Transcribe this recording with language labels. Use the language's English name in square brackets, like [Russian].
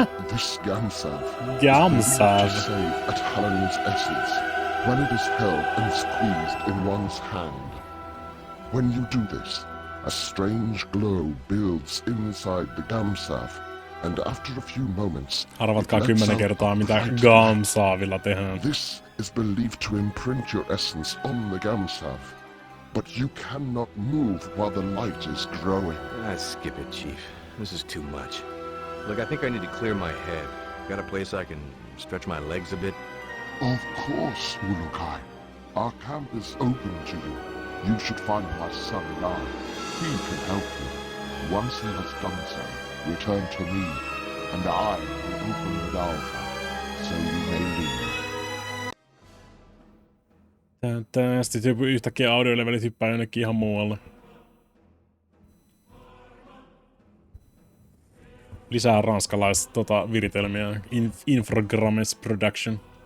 [English] This Gamsav. Gamsav. To save at Hallen's essence when it is held and squeezed in one's hand. When you do this, a strange glow builds inside the Gamsav, and after a few moments, [Finnish] arvatkaa 10 kertaa mitä Gamsavilla tehdään. [English] This is believed to imprint your essence on the Gamsav, but you cannot move while the light is growing. Skip it, Chief. This is too much. Look, I think I need to clear my head. Got a place I can stretch my legs a bit? Of course, Ulukai. Our camp is open to you. You should find my son Lian. He can help you. Once he has done so, return to me, and I will open the door, so you may leave. [Finnish] Sitten yhtäkkiä audiolevelit hyppää jonnekin ihan muualle. Lisää ranskalaista viritelmiä. Infragrammes Production.